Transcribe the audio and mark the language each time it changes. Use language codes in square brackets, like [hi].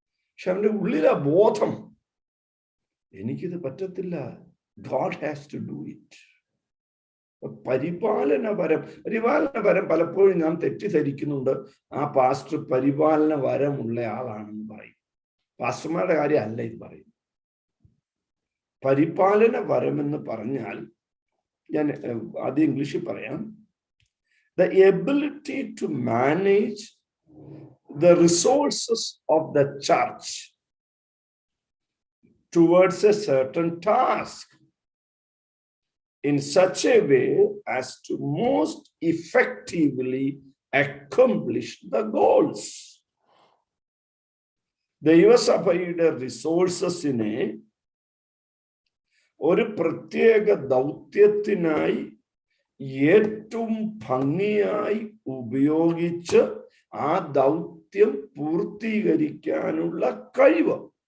[ml] പക്ഷെ അവന്റെ ഉള്ളിലെ ബോധം, എനിക്കിത് പറ്റത്തില്ല, [en] God has to do it. [ml] പരിപാലന വരം പലപ്പോഴും നാം തെറ്റിദ്ധരിക്കുന്നുണ്ട്. ആ പാസ്റ്റർ പരിപാലന വരമുള്ള ആളാണെന്ന് പറയും. പാസ്റ്റർമാരുടെ കാര്യം അല്ല ഇത് പറയും. പരിപാലന വരമെന്ന് പറഞ്ഞാൽ, ഞാൻ ആദ്യം ഇംഗ്ലീഷിൽ പറയാം, [en] the ability to manage the resources of the church towards a certain task in such a way as to most effectively accomplish the goals. [ml] ദൈവസഭയുടെ റിസോഴ്സസിനെ ഒരു പ്രത്യേക ദൗത്യത്തിനായി ഏറ്റവും ഭംഗിയായി ഉപയോഗിച്ച് ആ ദൗത്യം പൂർത്തീകരിക്കാനുള്ള കഴിവ്.